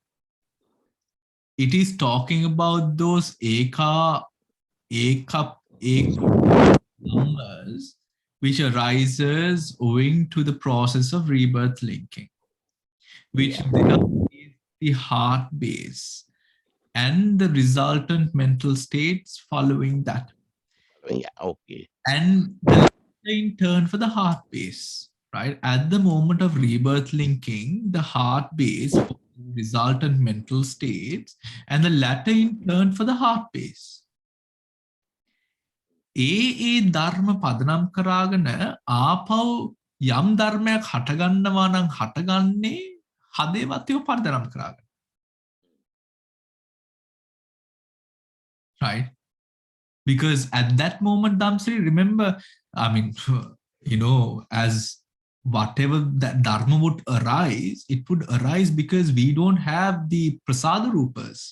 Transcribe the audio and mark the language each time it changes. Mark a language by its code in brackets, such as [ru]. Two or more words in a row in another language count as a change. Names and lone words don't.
[en] It is talking about those eka numbers which arises owing to the process of rebirth linking, which is the heart base and the resultant mental states following that. Yeah, okay. And the in turn for the heart base, right? At the moment of rebirth linking, the heart base for the resultant mental states, and the latter in turn for the heart base. [si] ධර්ම පදනම් කරගන ආපහු යම් ධර්මයක් හටගන්නවා නම් හටගන්නේ හදේවතයෝ පදනම් කරාගෙන. [en] Right? Because at that moment, Damsri, remember, I mean, you know, as whatever that dharma would arise, it would arise because we don't have the [pi] prasada rupas.